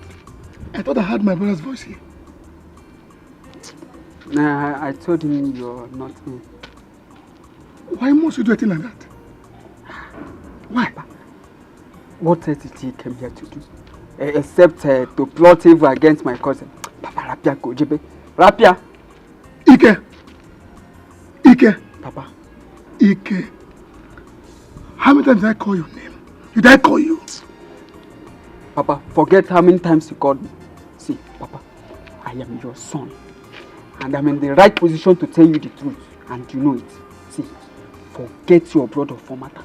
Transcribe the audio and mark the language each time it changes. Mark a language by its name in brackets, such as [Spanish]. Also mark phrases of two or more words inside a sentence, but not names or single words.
[English] I thought I heard my brother's voice here. Nah, I told him you're not in. Why must you do a thing like that? Why? What else did he come here to do? Except to plot evil against my cousin. Papa, Rapia, Kojebe. Rapia! Ike! Papa. Ike. How many times did I call your name? Did I call you? Papa, forget how many times you called me. See, Papa, I am your son. And I'm in the right position to tell you the truth. And you know it. See, forget your brother Formata.